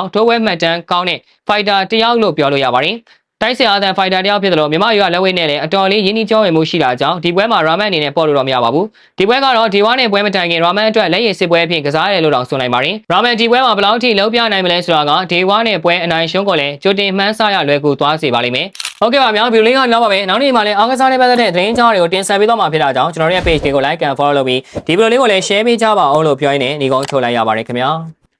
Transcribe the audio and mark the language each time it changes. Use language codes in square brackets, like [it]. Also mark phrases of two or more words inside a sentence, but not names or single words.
[my] ထိုးပွဲမှတ်တမ်းကောင်းတဲ့ဖိုက်တာတယောက်လို့ပြောလို့ရပါတယ်။တိုက်စစ်အားသန်ဖိုက်တာတယောက်ဖြစ်တယ်လို့မြန်မာရွာလက်ဝဲနဲ့လည်းအတော်လေးရင်းနှီးကြောဝင်မှုရှိတာကြောင့်ဒီပွဲမှာရာမန်အနေနဲ့ပေါ်လို့တော့မရပါဘူးဒီပွဲကတော့ဒီဝါနဲ့ပွဲမတိုင်ခင်ရာမန်အတွက်လက်ရည်စစ်ပွဲအဖြစ်ကစားရတယ်လို့တောင်ဆိုနိုင်ပါတယ်ရာမန်ဒီပွဲမှာဘယ်လောက်ထိလုံးပြနိုင်မလဲဆိုတာကဒီဝါနဲ့ပွဲအနိုင်ရှုံးကိုလည်းကြိုတင်မှန်းဆရလွယ်ကူသွားစေပါလိမ့်မယ်ဟုတ်ကဲ့ပါဗျာဗီဒီယိုလေးကနောက်ပါပဲနောက်နေ့မှာလည်းအားကစားနဲ့ပတ်သက်တဲ့သတင်းကြားတွေကိုတင်ဆက်ပေးသွားမှာဖြစ်တာကြောင့်ကျွန်တော်တို့ရဲ့ page တွေကို [en] like and follow [my] လုပ်ပြီးဒီဗီဒီယိုလေးကိုလည်း share ပေးကြပါအောင်လို့ပြောရင်းနဲ့ညီကုန်းချုပ်လိုက်ရပါတယ်ခင်ဗျာ